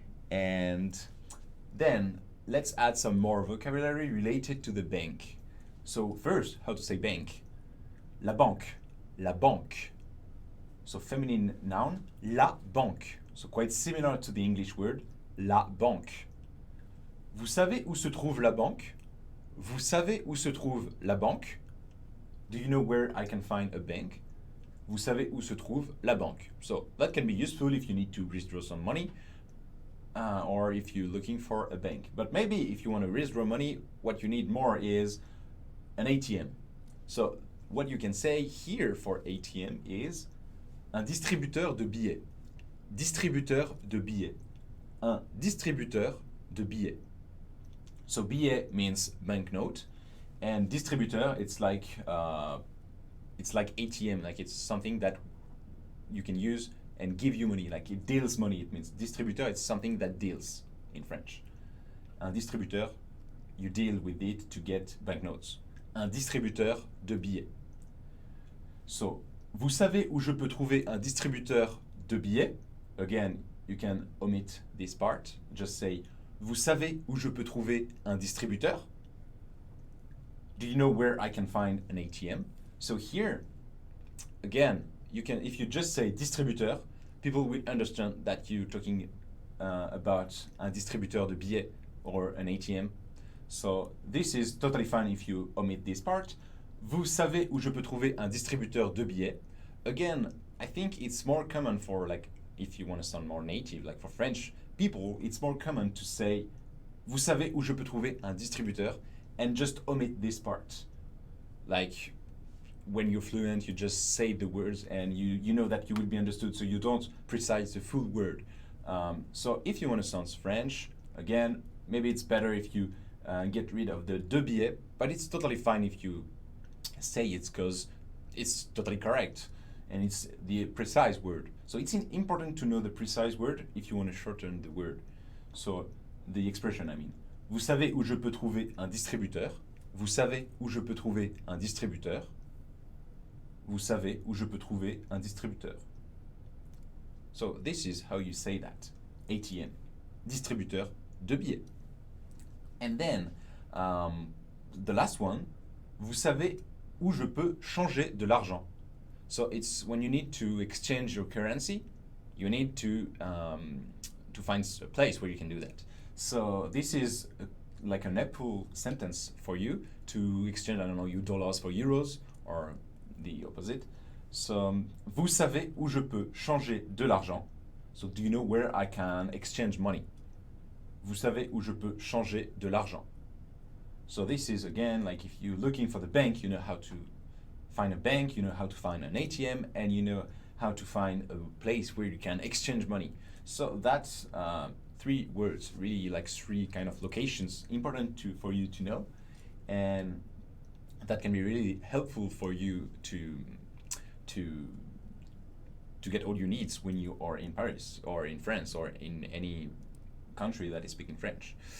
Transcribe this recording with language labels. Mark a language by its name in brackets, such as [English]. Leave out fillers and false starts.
[English] And then let's add some more vocabulary related to the bank. So first, how to say bank? [French] La banque, la banque. [English] So feminine noun, [French] la banque. [English] So quite similar to the English word, [French] la banque. Vous savez où se trouve la banque? Vous savez où se trouve la banque? [English] Do you know where I can find a bank? [French] Vous savez où se trouve la banque? [English] So that can be useful if you need to withdraw some money or if you're looking for a bank. But maybe if you want to withdraw money, what you need more is an ATM. So what you can say here for ATM is [French] un distributeur de billets. Distributeur de billets. Un distributeur de billets. [English] So billet means banknote, and distributor it's like ATM, like it's something that you can use and give you money, like it deals money. It means distributor. It's something that deals in French. [French] Un distributeur, [English] you deal with it to get banknotes. [French] Un distributeur de billets. So, vous savez où je peux trouver un distributeur de billets? [English] Again, you can omit this part. Just say, [French] vous savez où je peux trouver un distributeur? [English] Do you know where I can find an ATM? So here, again, you can, if you just say distributeur, people will understand that you're talking about [French] un distributeur de billets [English] or an ATM. So this is totally fine if you omit this part. [French] Vous savez où je peux trouver un distributeur de billets? [English] Again, I think it's more common for, like, if you want to sound more native, like for French people, it's more common to say, [French] vous savez où je peux trouver un distributeur, [English] and just omit this part. Like, when you're fluent, you just say the words and you know that you will be understood, so you don't precise the full word. So if you want to sound French, again, maybe it's better if you get rid of the [French] de billet, [English] but it's totally fine if you say it because it's totally correct and it's the precise word. So it's important to know the precise word if you want to shorten the word. So the expression, I mean. [French] Vous savez où je peux trouver un distributeur? Vous savez où je peux trouver un distributeur? Vous savez où je peux trouver un distributeur? [English] So this is how you say that. [French] ATM, distributeur de billets. [English] And then the last one, [French] vous savez où je peux changer de l'argent? [English] So it's when you need to exchange your currency, you need to find a place where you can do that. So this is like an helpful sentence for you to exchange, I don't know, your dollars for euros or the opposite. [French] So, vous savez où je peux changer de l'argent? [English] So, do you know where I can exchange money? [French] Vous savez où je peux changer de l'argent? [English] So this is, again, like if you're looking for the bank, you know how to find a bank, you know how to find an ATM, and you know how to find a place where you can exchange money. So that's 3 words, really like 3 kind of locations important for you to know, and that can be really helpful for you to get all your needs when you are in Paris or in France or in any country that is speaking French.